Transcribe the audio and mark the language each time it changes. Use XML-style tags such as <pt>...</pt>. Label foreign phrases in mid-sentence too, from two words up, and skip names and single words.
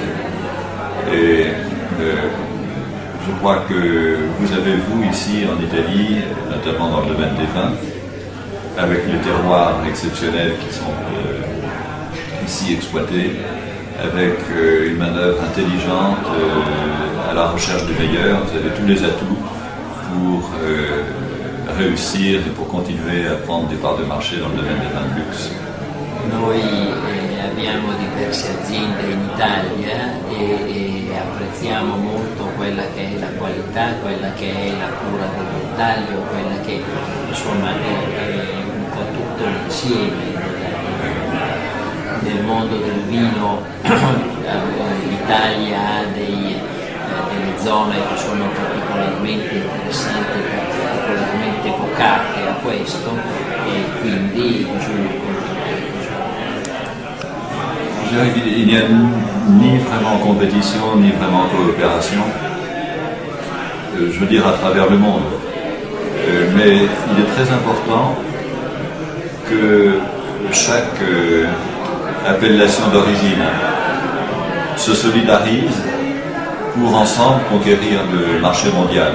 <fr>Et je crois que vous avez, vous, ici en Italie, notamment dans le domaine des vins, avec les terroirs exceptionnels qui sont ici exploités, avec une manœuvre intelligente à la recherche du meilleur, vous avez tous les atouts pour réussir et pour continuer à prendre des parts de marché dans le domaine des vins de luxe.</fr> <it>Noi abbiamo diverse aziende in Italia e apprezziamo molto quella che è la qualità, quella che è la cura del dettaglio, quella che insomma è un po' tutto l'insieme del mondo del vino. L'Italia ha delle zone che sono particolarmente interessanti, particolarmente vocate a questo, e quindi bisogna continuare così.</it> <fr>Je dirais qu'il n'y a ni vraiment compétition, ni vraiment coopération, je veux dire à travers le monde. Mais il est très important que chaque appellation d'origine se solidarise pour ensemble conquérir le marché mondial.</fr>